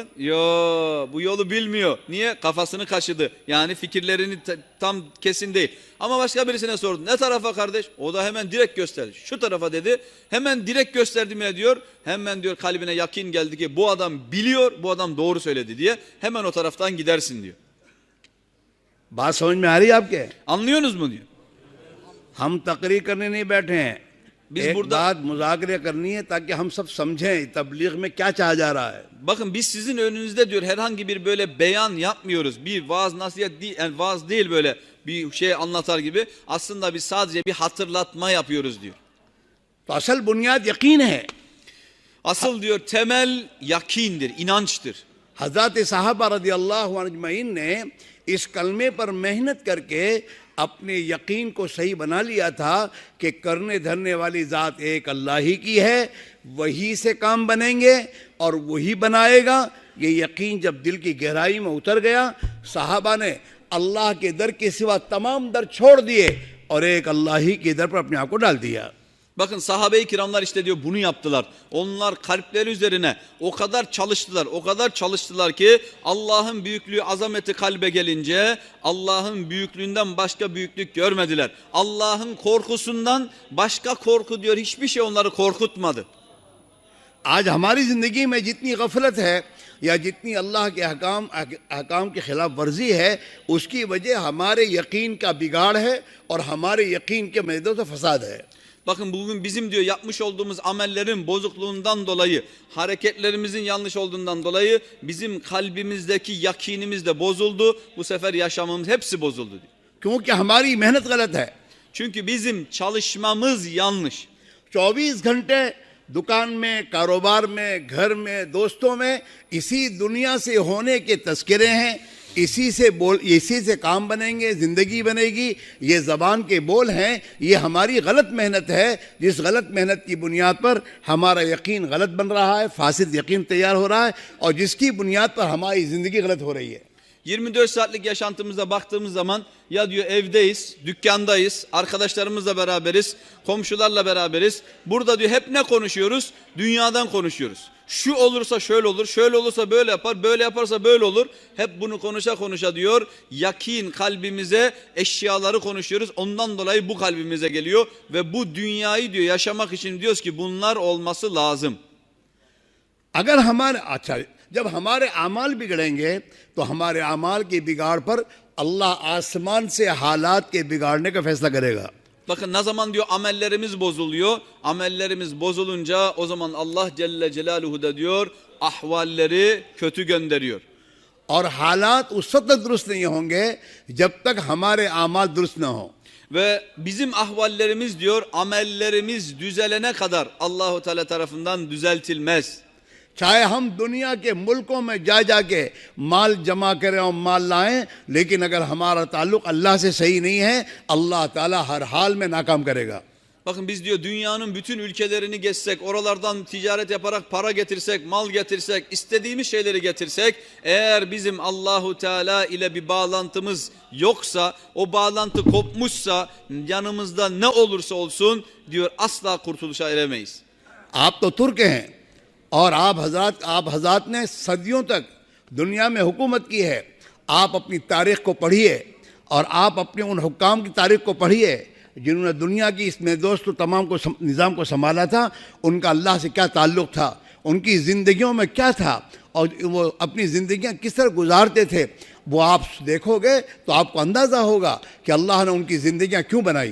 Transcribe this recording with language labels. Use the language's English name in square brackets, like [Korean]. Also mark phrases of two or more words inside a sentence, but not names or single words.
[Turkish] Yo, bu yolu bilmiyor. Niye? Kafasını kaşıdı. Yani fikirlerini tam kesin değil. Ama başka birisine sordun. Ne tarafa kardeş? O da hemen direkt gösterdi. Şu tarafa dedi. Hemen direkt gösterdim ya diyor. Hemen diyor kalbine yakin geldi ki bu adam biliyor, bu adam doğru söyledi diye. Hemen o taraftan gidersin diyor. [Hindi] बात समझ में आ रही है आपके? [Turkish] Anlıyorsunuz mu diyor. [Hindi] हम तकरीर करने नहीं बैठे हैं, [Turkish] Biz [Hindi] एक [Turkish] burada [Hindi] बात मुज़ाकरे करनी है ताकि हम सब समझें तबलीग में क्या चाहा जा रहा है. [Turkish] bakın biz sizin önünüzde diyor herhangi bir böyle beyan yapmıyoruz. Bir vaaz nasihat değil, yani vaaz değil böyle bir şey anlatar gibi. Aslında biz sadece bir hatırlatma yapıyoruz diyor. [Hindi] तो असल बुनियाद यकीन है. [Turkish] Asıl diyor temel yakindir, inançtır. [Hindi] हज़रत साहबा [Arabic] رضي الله أجمعين [Hindi] ने इस कलमे पर मेहनत करके अपने यकीन को सही बना लिया था कि करने धरने वाली ज़ात एक अल्लाह ही की है, वही से काम बनेंगे और वही बनाएगा. ये यकीन जब दिल की गहराई में उतर गया, साहबा ने अल्लाह के दर के सिवा तमाम दर छोड़ दिए और एक अल्लाह ही के दर पर अपने आप को डाल दिया. [Turkish] Bakın sahabe-i kiramlar işte diyor bunu yaptılar. Onlar kalpleri üzerine o kadar çalıştılar ki Allah'ın büyüklüğü, azameti kalbe gelince Allah'ın büyüklüğünden başka büyüklük görmediler. Allah'ın korkusundan başka korku diyor hiçbir şey onları korkutmadı. [Hindi] आज हमारी ज़िंदगी में जितनी गफलत है या जितनी अल्लाह के अहकाम की खिलाफ वर्जी है, उसकी वजह हमारे यकीन का बिगाड़ है और हमारे यकीन के मैदों से फसाद है. [Turkish] Bakın bugün bizim diyor yapmış olduğumuz amellerin bozukluğundan dolayı, hareketlerimizin yanlış olduğundan dolayı bizim kalbimizdeki yakinimiz de bozuldu. Bu sefer yaşamımız hepsi bozuldu diyor. [Hindi] क्योंकि हमारी मेहनत गलत है. [Turkish] Çünkü bizim çalışmamız yanlış. [Hindi] 24 घंटे दुकान में, कारोबार में, घर में, दोस्तों में इसी दुनिया से होने के तस्करे हैं. इसी से काम बनेंगे, जिंदगी बनेगी. ये ज़बान के बोल हैं. ये हमारी गलत मेहनत है, जिस गलत मेहनत की बुनियाद पर हमारा यकीन गलत बन रहा है, फासिद यकीन तैयार हो रहा है और जिसकी बुनियाद पर हमारी ज़िंदगी गलत हो रही है. [Turkish] 24 saatlik yaşantımıza baktığımız zaman ya diyor evdeyiz, dükkandayız, arkadaşlarımızla beraberiz, komşularla beraberiz. Burada diyor hep ne konuşuyoruz? Dünyadan konuşuyoruz. Şu olursa şöyle olur, şöyle olursa böyle yapar, böyle yaparsa böyle olur. Hep bunu konuşa konuşa diyor yakin kalbimize eşyaları konuşuyoruz. Ondan dolayı bu kalbimize geliyor ve bu dünyayı diyor yaşamak için diyoruz ki bunlar olması lazım. [Hindi] अगर हमारे अच्छा जब हमारे अमाल बिगड़ेंगे तो हमारे अमाल के बिगाड़ पर अल्लाह आसमान से हालात के बिगाड़ने का फैसला करेगा. [Turkish] Bakın ne zaman diyor amellerimiz bozuluyor. Amellerimiz bozulunca o zaman Allah [Arabic] جل جلاله [Turkish] da diyor ahvalleri kötü gönderiyor. [Hindi] और हालात उस वक्त तक दुरुस्त नहीं होंगे जब तक हमारे अमाल दुरुस्त न हो. [Turkish] Ve bizim ahvallerimiz diyor amellerimiz düzelene kadar Allahu Teala tarafından düzeltilmez. [Hindi] चाहे हम दुनिया के मुल्कों में जा जाके माल जमा करें और माल लाएं, लेकिन अगर हमारा ताल्लुक अल्लाह से सही नहीं है, अल्लाह ताला हर हाल में नाकाम करेगा. [Turkish] Bakın biz diyor dünyanın bütün ülkelerini gezsek, oralardan ticaret yaparak para getirsek, mal getirsek, istediğimiz şeyleri getirsek, eğer bizim Allahu Teala ile bir bağlantımız yoksa, o bağlantı kopmuşsa, yanımızda ne olursa olsun diyor asla kurtuluşa eremeyiz. [Hindi] आप तो तुर्क हैं और आप हजरात ने सदियों तक दुनिया में हुकूमत की है. आप अपनी तारीख को पढ़िए और आप अपने उन हुक्काम की तारीख को पढ़िए जिन्होंने दुनिया की इसमें दोस्तों तमाम को निज़ाम को संभाला था. उनका अल्लाह से क्या ताल्लुक़ था, उनकी ज़िंदगियों में क्या था और वो अपनी ज़िंदगियाँ किस तरह गुजारते थे, वो आप देखोगे तो आपको अंदाज़ा होगा कि अल्लाह ने उनकी ज़िंदगियाँ क्यों बनाई.